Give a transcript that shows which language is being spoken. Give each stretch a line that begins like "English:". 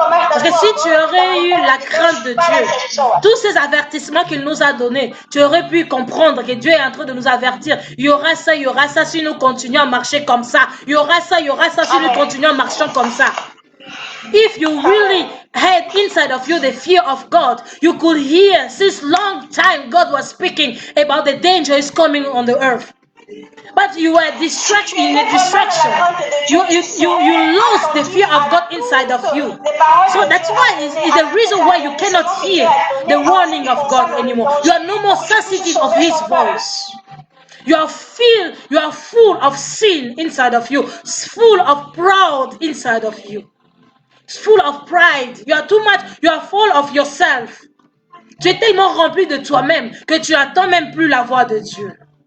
French: Parce que si tu aurais eu la crainte de Dieu, tous ces avertissements qu'il nous a donnés, tu aurais pu comprendre que Dieu est en train de nous avertir. Il y aura ça si nous continuons à marcher comme ça. Il y aura ça si nous continuons à marcher comme ça.
English: If you really had inside of you the fear of God, you could hear since long time God was speaking about the danger is coming on the earth. But you were distracted in a distraction. You lost the fear of God inside of you. So that's why it's the reason why you cannot hear the warning of God anymore. You are no more sensitive of His voice. You are full of sin inside of you, full of pride inside of you. Full of pride. You are full of yourself.
French: Tu es tellement rempli de toi-même que tu n'attends même plus la voix de Dieu.